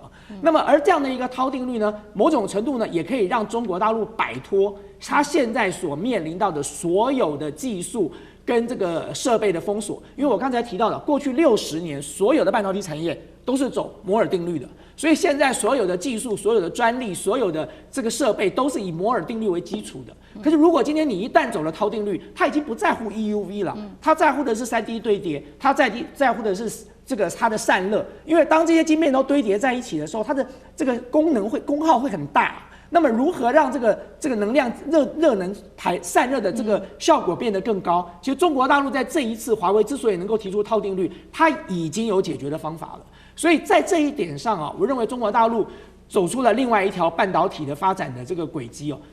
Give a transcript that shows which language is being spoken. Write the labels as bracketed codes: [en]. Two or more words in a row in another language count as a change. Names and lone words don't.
[zh] 那麼而這樣的一個濤定律呢，某種程度呢，也可以讓中國大陸擺脫它現在所面臨到的所有的技術跟這個設備的封鎖。因為我剛才提到了，過去60年所有的半導體產業都是走摩爾定律的，所以現在所有的技術、所有的專利、所有的這個設備都是以摩爾定律為基礎的。可是如果今天你一旦走了濤定律，它已經不在乎 EUV 了，它在乎的是3D 堆疊，它在乎的是這個它的散熱。因為當這些晶片都堆疊在一起的時候，它的這個功耗會很大。那麼如何讓這個能量热能散熱的這個效果變得更高？其實中國大陸在這一次華為之所以能夠提出濤定律，它已經有解決的方法了。所以在這一點上啊，我認為中國大陸走出了另外一條半導體的發展的這個軌跡哦。